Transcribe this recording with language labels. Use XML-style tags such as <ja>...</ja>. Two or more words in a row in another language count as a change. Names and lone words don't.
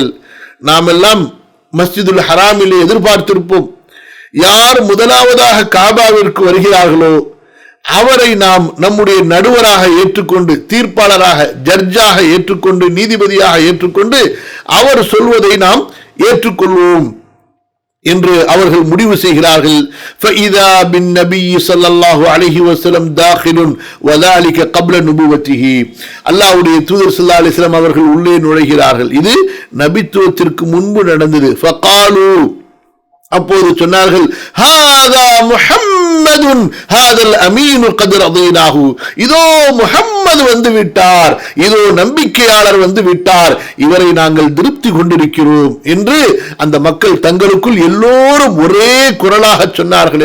<ta>நாம் எல்லாம் மஸ்ஜிதுல் ஹராமிலே எதிர்பார்த்திருப்போம், யார் முதலாவதாக காபாவிற்கு வருகிறார்களோ அவரை நாம் நம்முடைய நடுவராக ஏற்றுக்கொண்டு, தீர்ப்பாளராக, ஜட்ஜாக ஏற்றுக்கொண்டு, நீதிபதியாக ஏற்றுக்கொண்டு அவர் சொல்வதை நாம் ஏற்றுக்கொள்வோம் என்று அவர்கள் முடிவு செய்கிறார்கள்.</ta> <ar>فَإِذَا بِالنَّبِيِّ صَلَّى اللَّهُ عَلَيْهِ وَسَلَّمَ دَاخِلٌ وَذَلِكَ قَبْلَ نُبُوَّتِهِ.</ar> <ta>அல்லாஹ்வுடைய தூதர் ஸல்லல்லாஹு அலைஹி வஸல்லம் அவர்கள் உள்ளே நுழைகிறார்கள். இது நபித்துவத்திற்கு முன்பு நடந்தது. فَقَالُوا, அப்போது சொன்னார்கள்,</ta> <ar>هذا محمد هذا الأمين قد رضيناه,</ar> <ta>இதோ முஹம்மது வந்து விட்டார், இதோ நம்பிக்கையாளர் வந்து விட்டார், இவரை நாங்கள் திருப்தி கொண்டிருக்கிறோம் என்று அந்த மக்கள் தங்களுக்குள் எல்லோரும் ஒரே குரலாக சொன்னார்கள்.</ta>